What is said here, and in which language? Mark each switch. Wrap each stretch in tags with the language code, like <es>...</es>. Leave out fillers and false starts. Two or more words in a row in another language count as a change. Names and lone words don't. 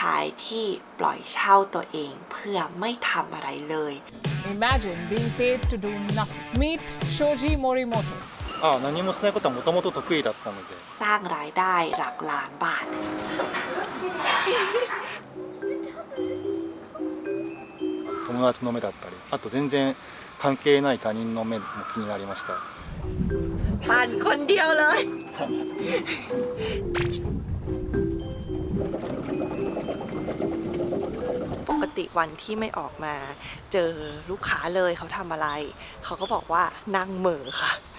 <th>ที่ปล่อยเช่าตัวเองเพื่อไม่ทำอะไรเลย</th> <en>Imagine being paid to do nothing. Meet Shoji Morimoto.</en> <ja>何もしないことはもともと得意だったので。</ja> <th>สร้างรายได้หลักล้านบาท</th> <ja>友達の目だったり、あと全然関係ない他人の目も気になりました。</ja> <th>ปั่นคนเดียวเลย ปกติวันที่ไม่ออกมาเจอลูกค้าเลยเขาทำอะไร เขาก็บอกว่านั่งเหม่อค่ะ</th>